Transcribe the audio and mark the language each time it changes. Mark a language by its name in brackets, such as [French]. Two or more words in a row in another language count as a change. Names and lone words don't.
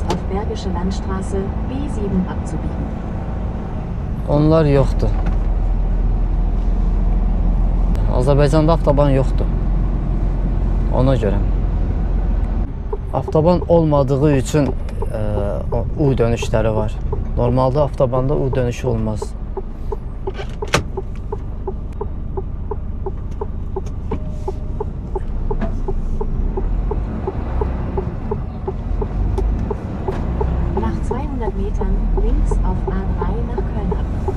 [Azerbaijani] Onlar yoxdur. Azərbaycanda avtoban yoxdur. Ona görə. Avtoban olmadığı üçün U dönüşləri var. Normalda avtobanda U dönüşü olmaz. [German] Nach 200 Metern links auf A3 nach Köln ab.